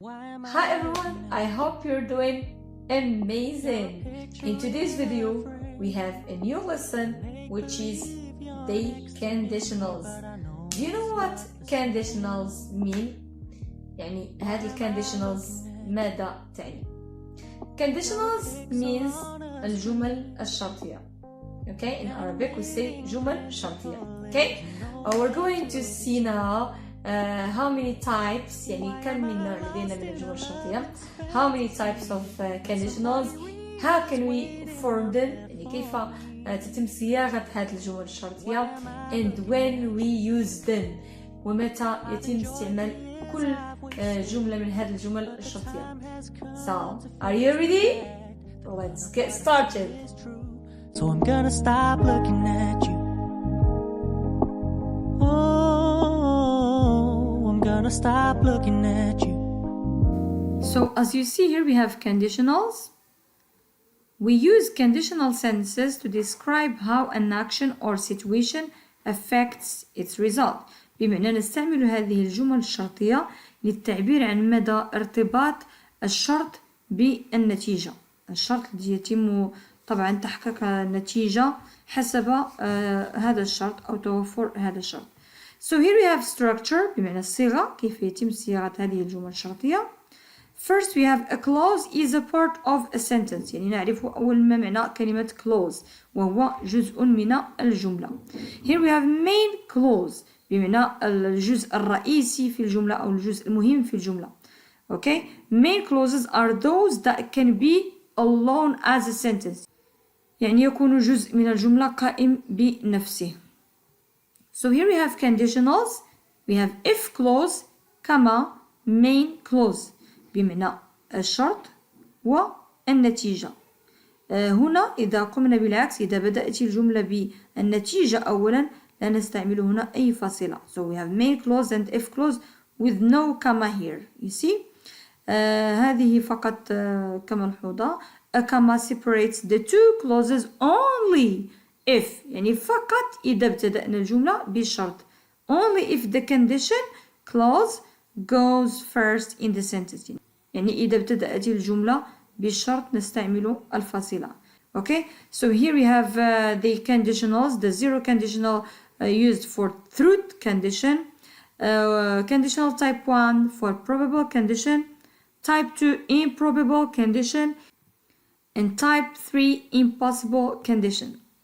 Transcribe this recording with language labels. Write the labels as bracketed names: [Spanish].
[English] Hi everyone, I hope you're doing amazing. In today's video, we have a new lesson which is the conditionals. Do you know what conditionals mean? [Arabic] يعني هذه الconditionals ماذا تعني؟ [English] Conditionals means [Arabic] الجمل الشرطية. [English] Okay, in Arabic we say [Arabic] جمل شرطية. [English] Okay, we're going to see now how many types [Arabic] يعني كم من نوع لدينا من الجمل الشرطية. [English] How many types of conditionals? How can we form them? [Arabic] يعني كيف تتم صياغة هذه الجمل الشرطية. [English] And when we use them. [Arabic] ومتى يتم استعمال كل جملة من هذه الجمل الشرطية. [English] So, are you ready? Let's get started. So I'm gonna stop looking at you. Oh, I'm gonna stop looking at you. So as you see here, we have conditionals. We use conditional sentences to describe how an action or situation affects its result. [Arabic] بمعنى نستعمل هذه الجمل الشرطية للتعبير عن مدى ارتباط الشرط بالنتيجة. الشرط الذي يتم طبعا تحقيق النتيجة حسب هذا الشرط أو توفر هذا الشرط. [English] So here we have structure [Arabic] بمعنى الصيغة كيف يتم صياغة هذه الجمل الشرطية. [English] First we have a clause is a part of a sentence [Arabic] يعني نعرف أول ما معنى كلمة clause وهو جزء من الجملة. [English] Here we have main clause [Arabic] بمعنى الجزء الرئيسي في الجملة أو الجزء المهم في الجملة. [English] Okay, main clauses are those that can be alone as a sentence [Arabic] يعني يكون جزء من الجملة قائم بنفسه. [English] So here we have conditionals. We have if clause, comma, main clause [Arabic] بمعنى الشرط والنتيجة. هنا إذا قمنا بالعكس إذا بدأت الجملة بالنتيجة أولا لا نستعمل هنا أي فاصلة. [English] So we have main clause and if clause with no comma here. You see? [Arabic] هذه فقط كملحوظة. [English] A comma separates the two clauses only if [Arabic] يعني فقط إذا ابتدأنا الجملة بالشرط. [English] Only if the condition clause goes first in the sentence. [Arabic] يعني إذا ابتدأت الجملة بالشرط نستعمل الفاصلة. [English] Okay, so here we have the conditionals. The zero conditional used for truth condition. Conditional type 1 for probable condition. Type 2 improbable condition. And type 3 impossible condition.